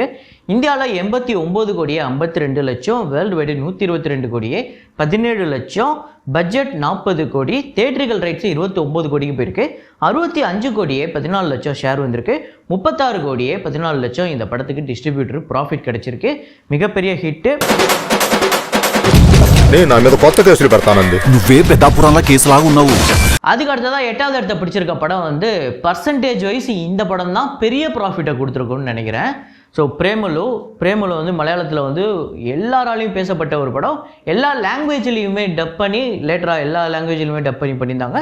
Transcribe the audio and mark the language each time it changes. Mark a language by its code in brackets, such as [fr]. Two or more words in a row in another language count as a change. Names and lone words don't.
[ta] இந்தியாவில் 89 கோடியே 52 லட்சம், [en] world wide [ta] 122 கோடியே 17 லட்சம், பட்ஜெட் 40 கோடி, [en] theatrical rights [ta] 29 கோடிக்கு போயிருக்கு. 65 கோடியே 14 லட்சம் ஷேர் வந்திருக்கு. 36 கோடியே 14 லட்சம் இந்த படத்துக்கு [en] distributor profit [ta] கிடைச்சிருக்கு. மிகப்பெரிய ஹிட்டு. [te] నా మీద కొత్త కేసులు పెడతానండి. నువ్వే పెద్దాపురంలో కేసులాగా ఉన్నావు. [ta] அதுக்கு அடுத்ததான் 8வது இடத்த பிடிச்சிருக்க படம் வந்து [en] percentage wise [ta] இந்த படம் தான் பெரிய ப்ராஃபிட்டை கொடுத்துருக்குன்னு நினைக்கிறேன். ஸோ பிரேமலு வந்து மலையாளத்தில் வந்து எல்லாராலையும் பேசப்பட்ட ஒரு படம். எல்லா லாங்குவேஜ்லேயுமே டப் பண்ணி, லேட்டராக எல்லா லாங்குவேஜ்லையுமே டப் பண்ணியிருந்தாங்க.